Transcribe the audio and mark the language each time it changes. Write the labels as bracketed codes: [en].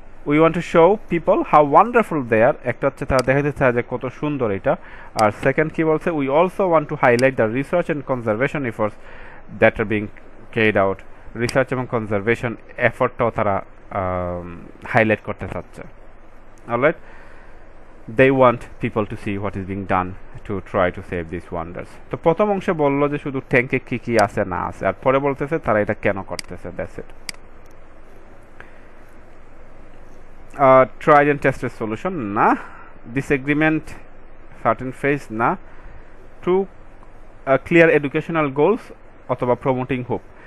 [en] We want to show people how wonderful they are. [bn] একটা হচ্ছে তারা দেখাতে চায় যে কত সুন্দর এটা। আর সেকেন্ড কি বলছে, [en] we also want to highlight the research and conservation efforts that are being carried out. [bn] Research এবং কনজারভেশন এফর্টটাও তারা হাইলাইট করতে চাচ্ছে। [en] Alright, they want people to see what is being done to try to save these wonders. [bn] তো প্রথম অংশে বললো যে শুধু ট্যাঙ্কে কি কি আছে না আছে, আর পরে বলতেছে তারা এটা কেন করতেছে। [en] That's it. tried and tested solution না, disagreement certain phase না, to clear educational goals অথবা promoting hope।